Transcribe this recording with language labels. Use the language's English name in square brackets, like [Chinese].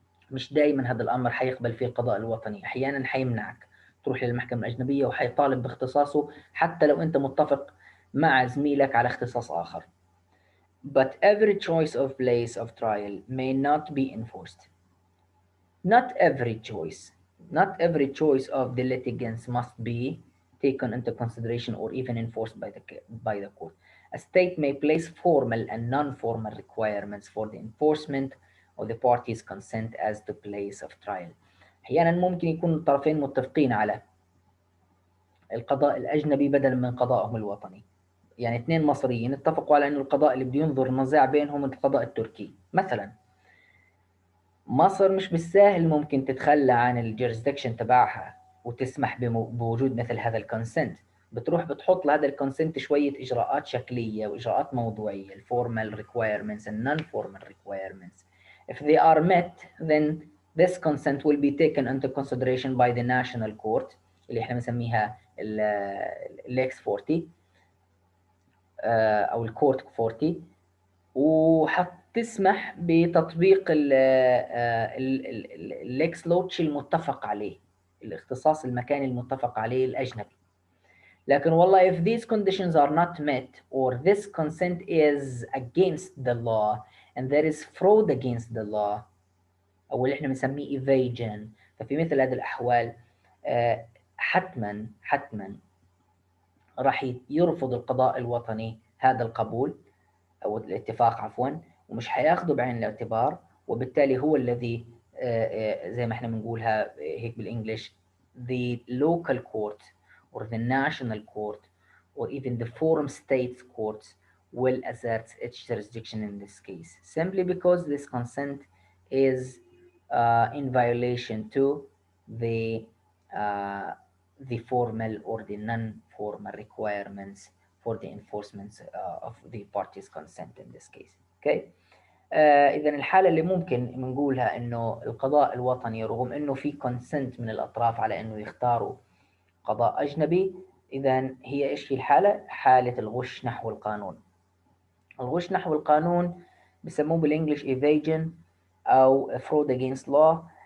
[Arabic] مش دائما هذا الامر حيقبل فيه القضاء الوطني، احيانا حيمنعك تروح للمحكمه الاجنبيه وحيطالب باختصاصه حتى لو انت متفق مع زميلك على اختصاص اخر. [English] But every choice of place of trial may not be enforced. Not every choice of the litigants must be taken into consideration or even enforced by the court. A state may place formal and non-formal requirements for the enforcement of the parties' consent as to place of trial. [Arabic] أحيانا ممكن يكون الطرفين متفقين على القضاء الأجنبي بدلا من قضائهم الوطني. يعني اثنين مصريين اتفقوا على أنه القضاء اللي بده ينظر النزاع بينهم القضاء التركي مثلا. مصر مش بالساهل ممكن تتخلى عن الجيرسدكشن تبعها وتسمح بوجود مثل هذا الكونسنت. بتروح بتحط لهذا الكونسنت شوية إجراءات شكلية وإجراءات موضوعية، الفورمال [English] requirements and non-formal requirements. If they are met, then this consent will be taken into consideration by the national court [Arabic] اللي احنا بنسميها الإكس 40 أو الكورت 40، وحتسمح بتطبيق الليكس لوتش المتفق عليه، الاختصاص المكاني المتفق عليه الأجنبي. لكن والله [English] if these conditions are not met or this consent is against the law and there is fraud against the law [Arabic] أو اللي احنا بنسميه [English] evasion، ففي مثل هذه الأحوال [Arabic] حتما راح يرفض القضاء الوطني هذا القبول أو الاتفاق عفوا، ومش هياخده بعين الاعتبار، وبالتالي هو الذي زي ما احنا بنقولها هيك بالإنجليش [English] the local court or the national court or even the forum states courts will assert its jurisdiction in this case simply because this consent is in violation to the uh, the formal or the non-formal requirements for the enforcement of the parties' consent in this case. Okay. [Arabic] إذا الحالة اللي ممكن بنقولها إنه القضاء الوطني رغم إنه في consent من الأطراف على إنه يختاروا قضاء أجنبي، إذا هي إيش في الحالة؟ حالة الغش نحو القانون. الغش نحو القانون بسموه بالإنجليش evasion أو [English] fraud against law.